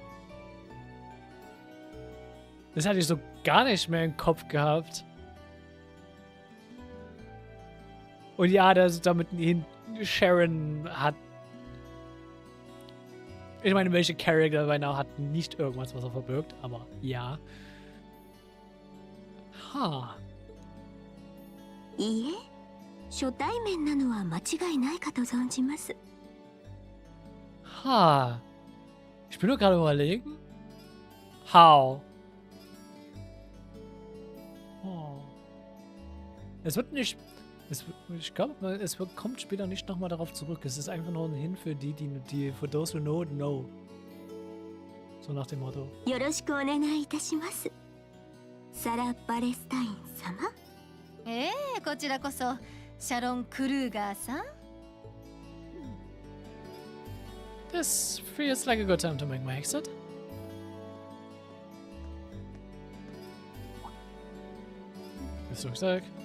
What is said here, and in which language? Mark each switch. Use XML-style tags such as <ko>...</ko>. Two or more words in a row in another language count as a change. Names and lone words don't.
<de>Das hatte ich so gar nicht mehr im Kopf gehabt. Und ja, damit Sharon hat... Ich meine, welche Charakter bei Now hat nicht irgendwas, was er verbirgt, aber ja. Ha.</de> <ja>いいえ、初対面なのは間違いないかと存じます。 Ha.</ja> <de>Ich bin nur gerade überlegen.</de> <en>How? Oh.</en> <de>Es wird nicht... Ich glaube, kommt später nicht nochmal darauf zurück. Es ist einfach nur ein Hin für die</de> <en>for those who know, know.</en> <de>So nach dem Motto.</de> <ja>よろしくお願いいたします。サラ・バレスタイン様。こちらこそシャロン・クルーガーさん。</ja> <en>This feels like a good time to make my exit.</en> <de>Das Rucksack.</de>